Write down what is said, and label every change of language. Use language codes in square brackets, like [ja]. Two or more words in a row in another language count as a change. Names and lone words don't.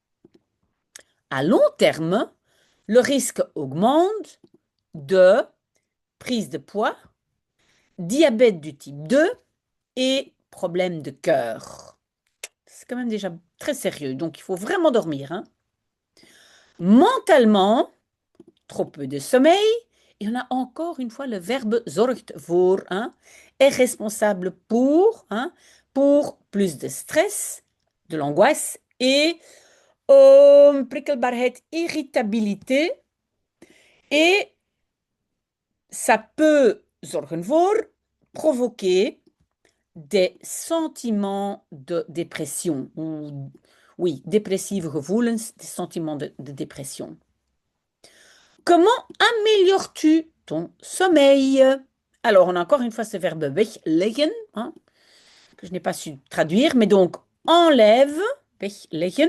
[fr] À long terme, le risque augmente de prise de poids, diabète du type 2 et problème de cœur. C'est quand même déjà très sérieux, donc il faut vraiment dormir, hein. Mentalement, trop peu de sommeil, et on a encore une fois le verbe [nl] zorgt voor, [fr] hein, est responsable hein, pour plus de stress, de l'angoisse et prikkelbaarheid, irritabilité. Et ça peut [nl] zorgen voor [fr] provoquer des sentiments de dépression ou oui, dépressive gevoelens, des sentiments de dépression. Comment améliores-tu ton sommeil? Alors, on a encore une fois ce verbe wegleggen, hein, que je n'ai pas su traduire, mais donc enlève, wegleggen.